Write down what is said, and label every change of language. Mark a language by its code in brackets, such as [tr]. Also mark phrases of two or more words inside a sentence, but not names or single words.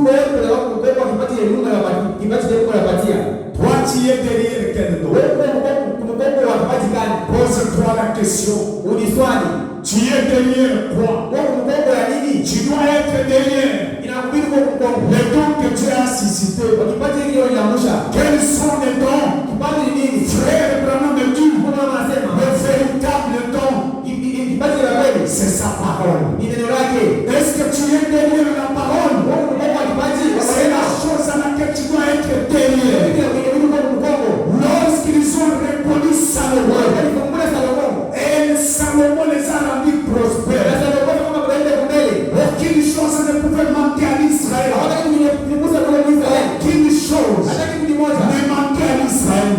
[fr] Toi, tu es derrière quel don? Pose-toi la question. Tu es derrière quoi? Tu dois être derrière les dons que Dieu a suscités. [sw] kipaji hiyo inaamsha. [fr] Quels sont les dons? [sw] Kipaji ni nini? [fr] Frère Branham me dit, [sw] Mungu anasema [fr] le véritable don, [sw] kipaji la kweli [fr] c'est sa parole. [sw] ni neno lake. [fr] Est-ce que tu es derrière la parole? [sw] Mungu kwa kipaji [fr] C'est la chose à laquelle tu dois être derrière. Lorsqu'ils ont répondu Salomon, et Salomon les a rendus prospères. Aucune chose ne pouvait manquer à Israël. Aucune chose ne manquait à Israël.